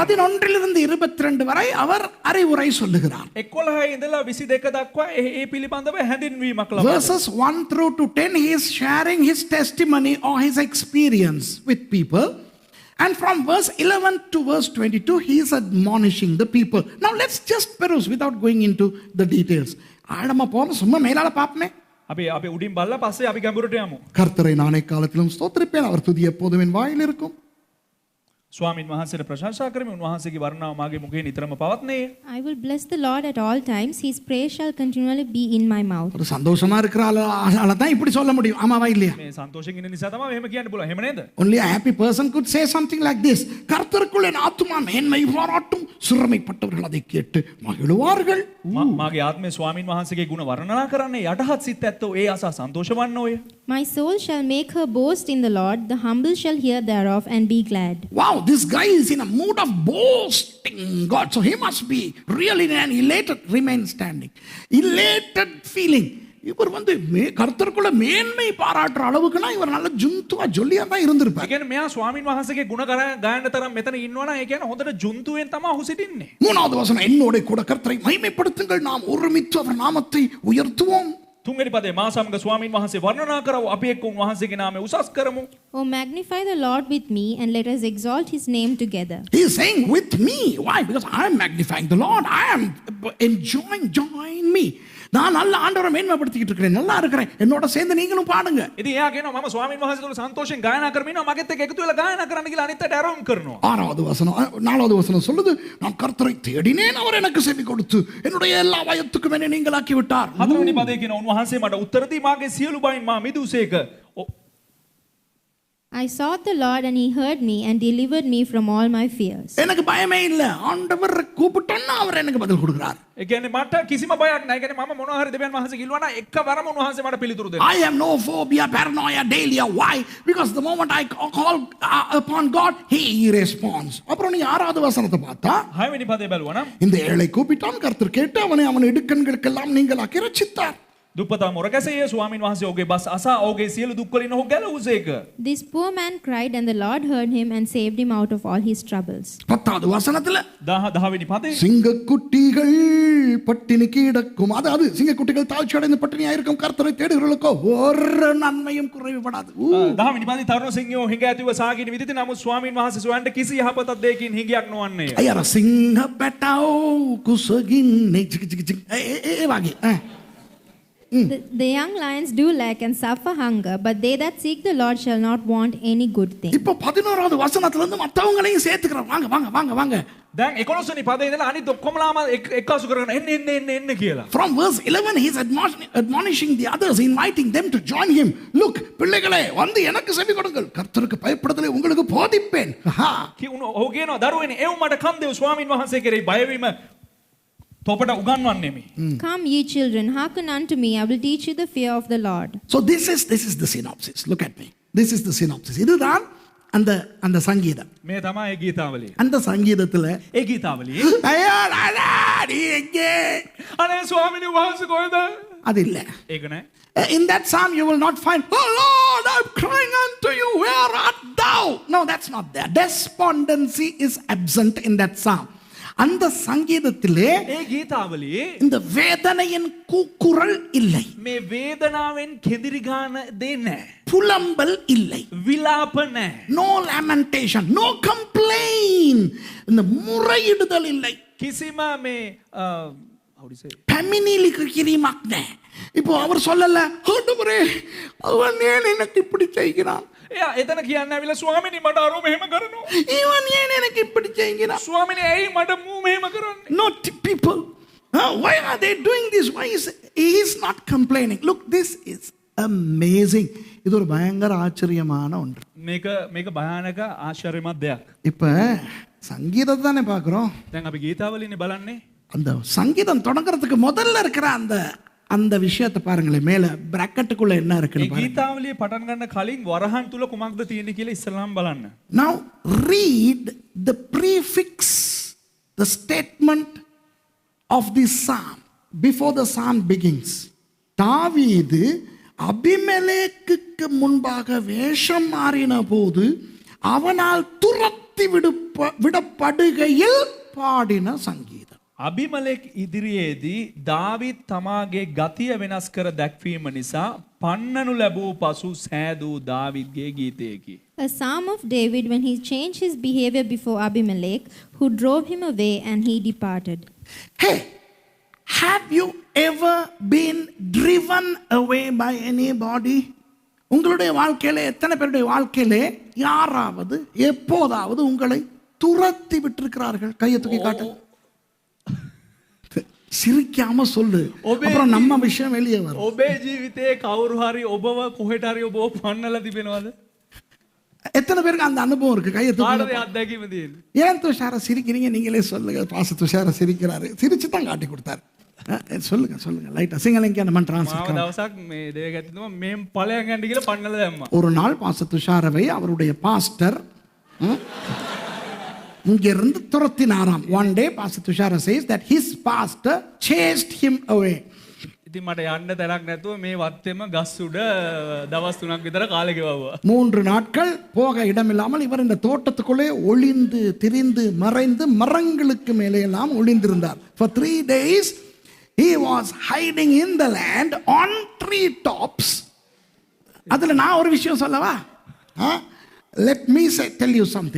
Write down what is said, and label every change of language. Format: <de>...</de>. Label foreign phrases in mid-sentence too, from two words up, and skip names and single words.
<ta>11 22 வரை அவர் அறிவுரை சொல்லுகிறார்.</ta> <si>11 ඉඳලා 22 දක්වා ඒ පිළිබඳව හැඳින්වීමක් ලබනවා.</si> <en>Verses 1 through to 10 he is sharing his testimony or his experience with people. And from verse 11 to verse 22 he is admonishing the people. Now let's just peruse without going into the details.</en> <ta>ஆழமா போறோம், சும்மா மேலால பாப்போமே.</ta> <si>අපි උඩින් බලලා පස්සේ අපි ගැඹුරට යමු.</si> <ta>கர்த்தரை நானே காலத்திலும் ஸ்தோத்திரிப்பேன், அவர் துதி எப்போதும் என் வாயில் இருக்கும்.</ta> <si>ස්වාමින් වහන්සේට ප්‍රශංසා කරමි, උන්වහන්සේගේ වර්ණාව මාගේ මුඛේ නිතරම පවත්නේ.</si> <en>I will bless the Lord at all times. His praise shall continually be in my mouth.</en> <ta>ஒரு சந்தோஷமா இருக்கிற ஆள தான் இப்படி சொல்ல முடியும், ஆமாவா இல்லையா?</ta> <si>මේ සන්තෝෂයෙන් ඉන්න නිසා තමයි මෙහෙම කියන්න පුළුවන්. එහෙම නේද?</si> <en>Only a happy person could say something like this.</en> <ta>கர்த்தருக்குள் என் ஆத்துமா மேன்மை பாராட்டும், சிறுமைப்பட்டவர்கள் அதை கேட்டு மகிழுவார்கள்.</ta> <si>මාගේ ආත්මේ ස්වාමින් වහන්සේගේ ගුණ වර්ණනා කරන්නේ යටහත් සිත් ඇත්තෝ ඒ අසා සන්තෝෂවන්න ඔය.</si> <en>My soul shall make her boast in the Lord, the humble shall hear thereof and be glad. Wow, this guy is in a mood of boasting God. So he must be really in an elated, remain standing. Elated feeling.</en> <ta>இவர் வந்து கர்த்தருக்குள்ள மேன்மை பாராட்டுற அளவுக்குனா இவர் நல்ல ஜுந்துவா ஜொல்லியா தான் இருந்திருப்பார்.</ta> <si>ඒ කියන්නේ මෙයා ස්වාමින් වහන්සේගේ ගුණ ගායන තරම් මෙතන ඉන්නවනම් ඒ කියන්නේ හොඳට ජුන්තුවෙන් තමයි ඔහු සිටින්නේ.</si> <ta>மூணாவது வசனம், என்னோட கூட கர்த்தரை மகிமைப்படுத்துங்கள், நாம் ஒருமித்து அவர் நாமத்தை உயர்த்துவோம்.</ta> <si>තුන්වෙනි පදේ මා සමග ස්වාමින් වහන්සේ වර්ණනා කරව අපි එක්ක උන්වහන්සේගේ නාමය උසස් කරමු.</si> <en>Oh, magnify the Lord with me, and let us exalt his name together. He is saying with me. Why? Because I am magnifying the Lord. I am enjoying, join me.</en> <ta>நான் நல்ல ஆண்டவரை மேன்மைப்படுத்திட்டு இருக்கிறேன், நல்லா இருக்கிறேன், என்னோட சேர்ந்து நீங்களும் பாடுங்க.</ta> <si>ඉතින් එයා කියනවා මම ස්වාමින් වහන්සේ තුල සන්තෝෂෙන් ගායනා කරමින් ඉන්නවා, මගෙත් එක්ක එකතු වෙලා ගායනා කරන්න කියලා අනිත් අයට ආරම්භ කරනවා.</si> <ta>ஆறாவது வசனம், நாலாவது வசனம் சொல்லுது, நான் கர்த்தரை தேடினேன், அவர் எனக்கு செவி கொடுத்து என்னுடைய எல்லா பயத்துக்கும் என்னை நீங்களாக்கி விட்டார்.</ta> <si>හතරවෙනි පදේ කියන උන්වහන්සේ මට උත්තර දී මාගේ සියලු බයින් මා මිදුසේක.</si> <en>I sought the Lord, and he heard me and delivered me from all my fears.</en> <ta>எனக்கு பயமே இல்ல, ஆண்டவர் கூப்பிட்டோன்னா அவர் எனக்கு பதில் கொடுக்கிறார்.</ta> <si>ඒ කියන්නේ මට කිසිම බයක් නැහැ. ඒ කියන්නේ මම මොනවා හරි දෙවියන් වහන්සේ කිව්වා නම් එකවරම උන්වහන්සේ මට පිළිතුරු දෙනවා.</si> <en>I have no phobia, paranoia, dahlia. Why? Because the moment I call upon God, he responds.</en> <ta>அப்புறம் நீ ஆறாவது வசனத்தை பார்த்தா,</ta> <si>හයවෙනි පදේ බැලුවා නම්</si> <ta>இந்த ஏழை கூப்பிட்டான், கர்த்தர் கேட்டு அவன் இடுக்கண்களுக்கெல்லாம் நீங்களாக்கி ரட்சித்தார்.</ta> <si>දුප්පතා මොරකැසයේ ස්වාමින් වහන්සේ ඔහුගේ බස් අසා ඔහුගේ සියලු දුක් වලින් ඔහු ගැලවුසේක.</si> <en>This poor man cried, and the Lord heard him and saved him out of all his troubles.</en> <ta>பத்தாவது வசனத்துல,</ta> <si>10වෙනි පදේ</si> <ta>சிங்கக்குட்டிகள் பட்டினி கிடக்கும், அதாவது சிங்கக்குட்டிகள் தாழ்ச்சி அடைந்து பட்டினியா இருக்கும், கர்த்தரை தேடுகிறவர்களுக்கோ ஒரு நன்மையும் குறைவுபடாது.</ta> <si>10වෙනි පදේ තරුණ සිංහයෝ හිඟ ඇතිව සාගින විදිහට නමුත් ස්වාමින් වහන්සේ සොයන්න කිසි යහපතක් දෙයකින් හිඟයක් නොවන්නේය. අයර සිංහ පැටව් කුසගින්නේ ඒ වගේ.</si> <en>The young lions do lack and suffer hunger, but they that seek the Lord shall not want any good thing.</en> <ta>இப்போ 11வது வசனத்துல இருந்து மத்தவங்களையும் சேர்த்துக்கிறோம், வாங்க வாங்க வாங்க வாங்க.</ta> <si>දැන් 11 වෙනි පදේ ඉඳලා අනිත් ඔක්කොමලාම එක්කාසු කරගෙන එන්න කියලා.</si> <en>From verse 11 he is admonishing the others, inviting them to join him. Look,</en> <ta>பிள்ளைகளே வந்து எனக்கு செவி கொடுங்கள், கர்த்தருக்கு பயப்படுதலை உங்களுக்கு போதிப்பேன்.</ta> <si>ඔහු කියනවා දරුවනේ එව් මට කන් දෙව් ස්වාමින් වහන්සේ කෙරෙහි බය වීම තොපට උගන්වන්නෙමි.</si> <en>Come ye children, hearken unto me, I will teach you the fear of the Lord. So this is the synopsis. Look at me. This is the synopsis.</en> <ta>இதுதான் அந்த சங்கீதம்.</ta> <si>මේ තමයි ඒ ගීතාවලිය.</si> <ta>அந்த சங்கீதத்துல</ta> <si>ඒ ගීතාවලියේ</si> <ta>ஐயா நீ எங்கே,</ta> <si>අනේ ස්වාමිනේ වහන්සේ කොහෙද?</si> <ta>அது இல்ல.</ta> <si>ඒක නෑ.</si> <en>In that psalm you will not find, oh Lord, I'm crying unto you, where art thou? No, that's not there. Despondency is absent in that psalm.</en> <ta>அந்த சங்கீதத்திலே</ta> <si>ඒ ගීතාවලියේ</si> <ta>இந்த வேதனையின் கூக்குரல் இல்லை,</ta> <si>මේ වේදනාවෙන් කෙදිරි ගාන දේ නැහැ,</si> <ta>புலம்பல் இல்லை,</ta> <si>විලාප නැහැ,</si> <en>no lamentation, no complaint,</en> <ta>இந்த முறையிடுதல் இல்லை,</ta> <si>කිසිම මේ</si> <en>how do you say</en> <si>පැමිණිලි කිරීමක් නැහැ.</si> <ta>இப்போ அவர் சொல்லல, ஆண்டவரே அவன் ஏன் எனக்கு இப்படி செய்கிறான்,</ta> <si>එයා එතන කියන්න ඇවිල්ලා ස්වාමිනේ මට අරෝ මෙහෙම කරනවා,</si> <ta>இவன் ஏன் எனக்கு இப்படி செய்கிறான்.</ta> <si>ස්වාමිනේ ඇයි මට මූ මෙහෙම කරන්නේ?</si> <en>Not people. Why are they doing this? Why he is not complaining? Look, this is amazing.</en> <ta>இது ஒரு பயங்கர ஆச்சரியமான ஒன்று.</ta> <si>මේක භයානක ආශ්චර්යමත් දෙයක්.</si> <ta>இப்ப சங்கீதத்தை தானே பார்க்கிறோம்.</ta> <si>දැන් අපි ගීතාවලිනේ බලන්නේ.</si> <ta>அந்த சங்கீதம் தொடங்குறதுக்கு முதல்ல இருக்கிற அந்த விஷயத்தை பாருங்களேன், மேல பிராக்கெட்டுக்குள்ள என்ன இருக்குன்னு</ta> <si>මේ</si> <ta>பாருங்க.</ta> <si>ගීතාවලිය පටන් ගන්න කලින් වරහන් තුල කුමක්ද තියෙන්නේ කියලා ඉස්සෙල්ලාම බලන්න.</si> <en>Now read the prefix, the statement of this psalm before the psalm begins.</en> <ta>தாவீது அபிமெலேக்குக்கு முன்பாக வேஷம் மாறின போது அவனால் துரத்தி விடப்படுகையில் பாடின சங்கீதம்.</ta> <si>අබිමලෙක් ඉදිරියේදී දාවිත් තමාගේ ගතිය වෙනස් කර දැක්වීම නිසා පන්නනු ලැබූ පසු සෑදූ දාවිත්ගේ ගීතයකි.</si> <en>A psalm of David when he changed his behavior before Abimelech, who drove him away and he departed. Hey, have you ever been driven away by anybody?</en> <ta>உங்களுடைய வாழ்க்கையில எத்தனை பேருடைய வாழ்க்கையில யாராவது எப்போதாவது உங்களை துரத்தி விட்டிருக்கிறார்கள்? கையை தூக்கி காட்டு. சிரிக்காம சொல்லு, அப்புறம் நம்ம விஷயம் வெளியே வரும்.</ta> <si>ඔබේ ජීවිතයේ කවුරු හරි ඔබව කොහෙට හරි ඔබව පන්නලා තිබෙනවද?</si> <ta>எத்தனை பேருக்கு அந்த அனுபவம் இருக்கு? கையை தூக்கி.</ta> <si>කාටද අත්දැකීම තියෙන්නේ?</si> <ta>ஏன் துஷார சிரிக்கிறீங்க? நீங்களே சொல்லுங்க. பாச துஷார சிரிக்கிறாரு, சிரிச்சு தான் காட்டி கொடுத்தாரு. சொல்லுங்க சொல்லுங்க லைட்டா சிங்களங்க நம்ம</ta> <si>මාව</si> <ta>டிரான்ஸ்லேட்.</ta> <si>දවසක් මේ දේවගැත්තතුමා මේ ඵලයන් යන්න කියලා පන්නලා දැම්මා.</si> <ta>ஒரு நாள் பாஸ்டர் துஷாரவை அவருடைய பாஸ்டர் இங்கிருந்து துரத்தினாராம்.</ta> <en>One day Pastor Tushara says that his pastor chased him away.</en> <si>ඉතින් මට යන්න තැනක් නැතුව මේ වත්තේම ගස් උඩ දවස් 3ක් විතර කාලය ගෙවුවා.</si> <ta>3 நாட்கள் போக இடமில்லாமல் இவர் இந்த தோட்டத்துக்குள்ளே ஒளிந்து திரிந்து மறைந்து மரங்களுக்கு மேலே எல்லாம் ஒளிந்திருந்தார்.</ta> <en>For 3 days he was hiding in the land on tree tops.</en> <ta>அதுல நான் ஒரு விஷயம் சொல்லவா?</ta> <en>Let me tell you something.</en>